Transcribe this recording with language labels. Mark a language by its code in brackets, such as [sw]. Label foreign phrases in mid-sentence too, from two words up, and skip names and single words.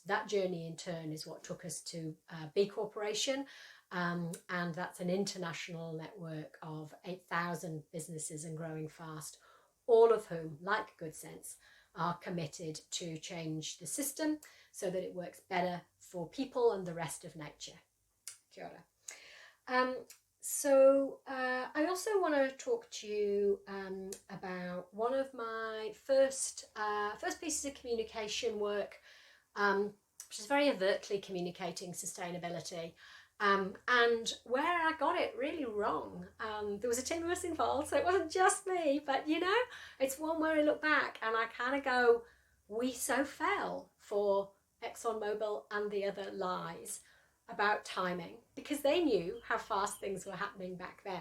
[en] That journey in turn is what took us to B Corporation, and that's an international network of 8,000 businesses and growing fast, all of whom, like Good Sense, are committed to change the system so that it works better for people and the rest of nature. [mi] Kia ora. [en] I also want to talk to you about one of my first pieces of communication work, which is very overtly communicating sustainability, and where I got it really wrong. There was a team of us involved, so it wasn't just me, but it's one where I look back and I kind of go, we so fell for ExxonMobil and the other lies about timing, because they knew how fast things were happening back then.